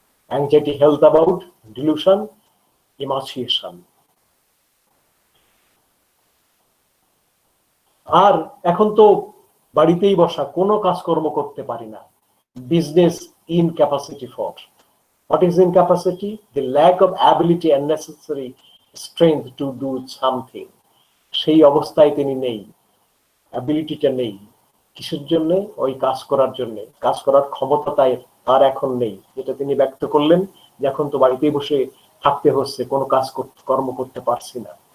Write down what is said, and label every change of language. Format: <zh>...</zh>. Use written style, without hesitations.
<en>Anxiety health about, delusion, emaciation.</en> <bn>আর এখন তো বাড়িতেই বসা, কোনো কাজকর্ম করতে পারি না,</bn> <en>Business incapacity for. What is incapacity? The lack of ability and necessary strength to do something.</en> <bn>সেই অবস্থায় তিনি নেই, অ্যাবিলিটিটা নেই। কিসের জন্য? ওই কাজ করার জন্য, কাজ করার ক্ষমতা তার এখন নেই, যেটা তিনি ব্যক্ত করলেন, যে এখন তো বাড়িতেই বসে থাকতে হচ্ছে, কোনো কর্ম করতে পারছি না।</bn>